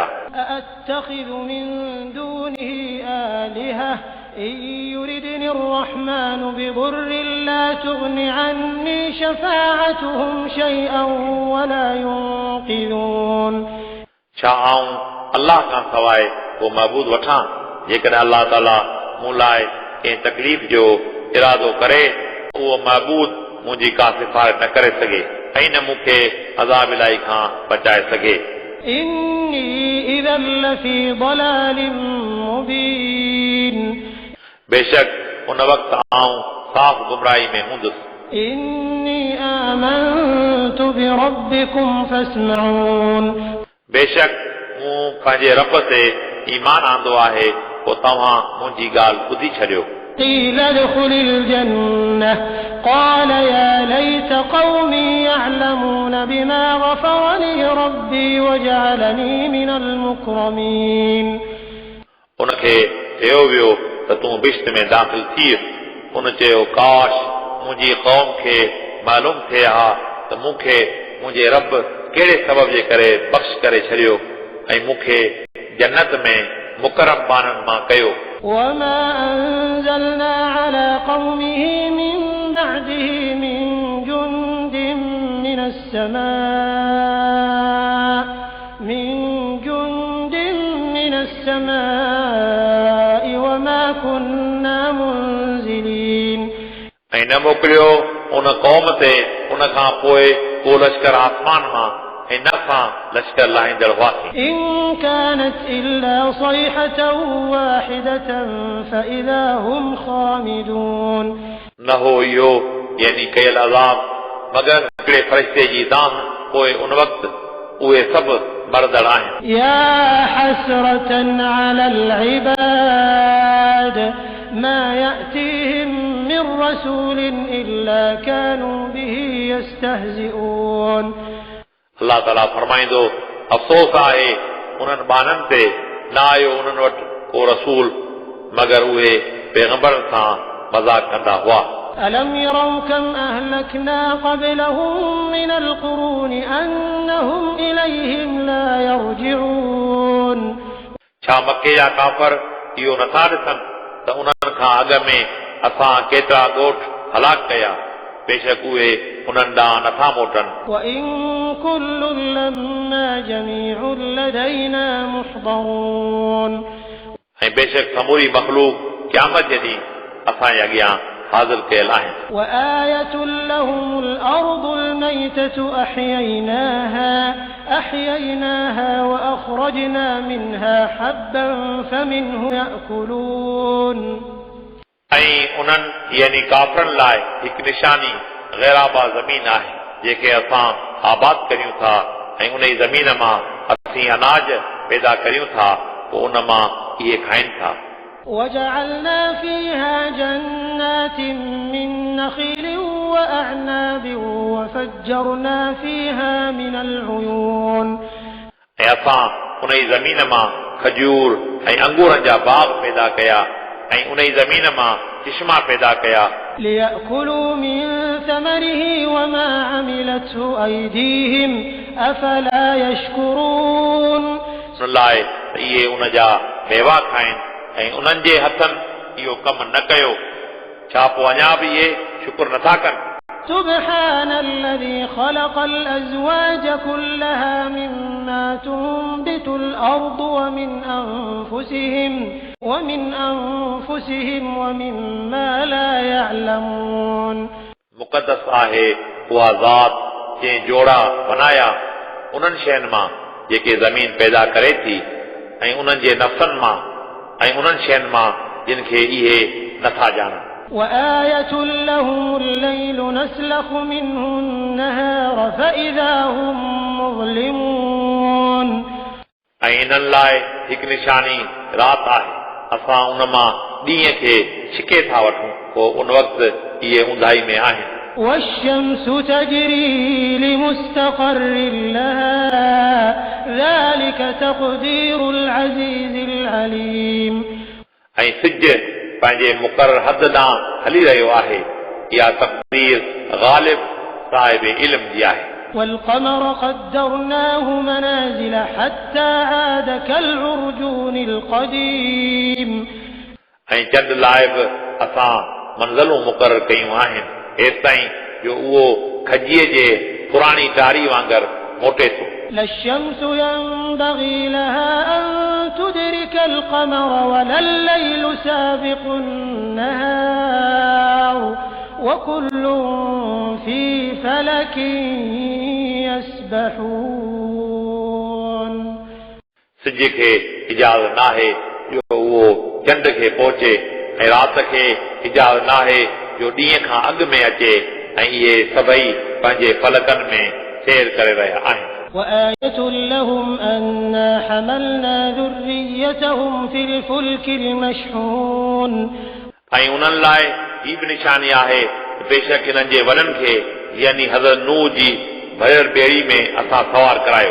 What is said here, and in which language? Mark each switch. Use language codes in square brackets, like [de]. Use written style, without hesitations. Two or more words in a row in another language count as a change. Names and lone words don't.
[ar] أأتخذ من دونه آلهة إن يردني الرحمن بضر لا تغن عني شفاعتهم شيئا ولا ينقذون [sd] छा आऊं अलाह खां सवाइ को महबूद वठां जेकॾहिं अलाह ताला मूं लाइ कंहिं तकलीफ़ जो इरादो करे उहो महबूद मुंहिंजी का सिफ़ारिश न करे सघे ऐं न मूंखे अज़ाब इलाही खां बचाए सघे [ar] إني إذا لفي ضلال مبين [sd] बेशक उन वक़्तु आऊं साफ़ गुमराही में हूंदुसि [ar] إني آمنت بربكم فاسمعون [sd] बेशक मूं पंहिंजे रब ते ईमान आंदो आहे पोइ तव्हां मुंहिंजी ॻाल्हि ॿुधी छॾियो [ar] قيل ادخل الجنة قال يا ليت قومي يعلمون بما غفر لي ربي وجعلني من المكرمين [sd] उनखे चयो वियो त तूं बिश्त में दाख़िल थी उन चयो काश मुंहिंजी क़ौम खे मालूम थिए हा त मूंखे मुंहिंजे रब कहिड़े सबब जे करे बख़्श करे छॾियो ऐं मूंखे जन्नत में मुकरम बाननि मां कयो [ar] وما أنزلنا على قومه من بعده من جند من السماء وما كنا منزلين [sd] ऐं न मोकिलियो उन क़ौम ते उन खां पोइ को लश्कर आसमान मां ऐं न असां लश्कर लाहींदड़ हुआसीं [ar] إن كانت إلا صيحة واحدة فإذا هم خامدون [sd] न हो इहो यानी कयल अज़ाब मगर हिकिड़े फ़रिश्ते जी दान पोइ उन वक़्तु उहे सभु मरदड़ आहिनि [ar] يا حسرة على العباد ما يأتيهم من رسول إلا كانوا به يستهزئون [sd] अलाह ताला फरमाईंदो अफ़सोस आहे उन्हनि बाननि ते न आयो उन्हनि वटि को रसूल मगर उहे पैगंबरनि सां मज़ाक कंदा हुआ [ar] ألم يروا كم أهلكنا قبلهم من القرون أنهم إليهم لا يرجعون [sd] छा मके जा काफ़र इहो नथा ॾिसनि त उन्हनि खां अॻ में असां केतिरा ॻोठ हलाक कया बेशक उहे उन्हनि ॾांहुं नथा मोटनि [ar] وإن كل لما جميع لدينا محضرون [sd] ऐं बेशक समूरी मखलूक क़यामत जे ॾींहुं असांजे अॻियां हाज़िर कयल आहिनि [ar] وآية لهم الأرض الميتة أحييناها وأخرجنا منها حبا فمنه يأكلون [sd] ऐं उन्हनि यानी काफ़रनि लाइ हिकु निशानी गैराबा ज़मीन आहे जेके असां आबाद करियूं था ऐं उन ज़मीन मां असीं अनाज पैदा करियूं था पोइ उन मां इहे खाइनि था [ar] وجعلنا فيها جنات من نخيل وأعناب وفجرنا فيها من العيون [sd] ऐं असां उन ई ज़मीन मां खजूर ऐं अंगूरनि जा बाग पैदा कया ऐं उन ई ज़मीन मां चश्मा पैदा कया [ar] ليأكلوا من ثمره وما عملته أيديهم أفلا يشكرون [sd] उन लाइ त इहे उन जा मेवा खाइनि ऐं उन्हनि जे हथनि इहो कमु न कयो छा पोइ अञा बि इहे शुक्र नथा कनि [ar] سبحان الذي خلق الأزواج كلها مما تنبت الأرض ومن أنفسهم ومما لا يعلمون [sd] मुक़दस आहे उहा ज़ात जंहिं जोड़ा बनाया उन्हनि शयुनि मां जेके ज़मीन पैदा करे थी ऐं उन्हनि जे नफ़्सनि मां ऐं उन्हनि शयुनि मां जिन खे इहे नथा ॼाणनि [ar] وآية لهم الليل نسلخ منه النهار فإذا هم مظلمون [sd] ऐं इन्हनि लाइ हिकु निशानी राति आहे असां उन मां ॾींहं खे छिके था वठूं पोइ उन वक़्तु इहे ऊंधाई में आहिनि [ar] والشمس تجري لمستقر لها ذلك تقدير العزيز العليم [sd] ऐं सिज पंहिंजे मुक़रर हद ॾांहुं हली रहियो आहे इहा तक़दीर ग़ालिब साहिब इल्म जी आहे [ar] والقمر قدرناه منازل حتى عاد كالعرجون القديم [sd] ऐं चंड लाइ बि असां मंज़िलूं मुक़रर कयूं आहिनि हेसि ताईं जो उहो खजीअ जे पुराणी टारी वांगुरु मोटे थो [ar] لا الشمس ينبغي لها أن تدرك القمر ولا الليل سابق النهار وكل في فلك يسبحون [sd] सिज खे इजाज़त नाहे जो उहो चंड खे पहुचे ऐं राति खे इजाज़त नाहे जो ॾींहं खां अॻु में अचे ऐं इहे सभई पंहिंजे फलकनि में सैर करे रहिया आहिनि [ar] وآية لهم أنا حملنا ذريتهم في الفلك المشحون [sd] ऐं उन्हनि लाइ ही बि निशानी आहे बेशक हिननि जे वॾनि खे यानी हज़रत नूह जी भरियल ॿेड़ी में असां सवार करायो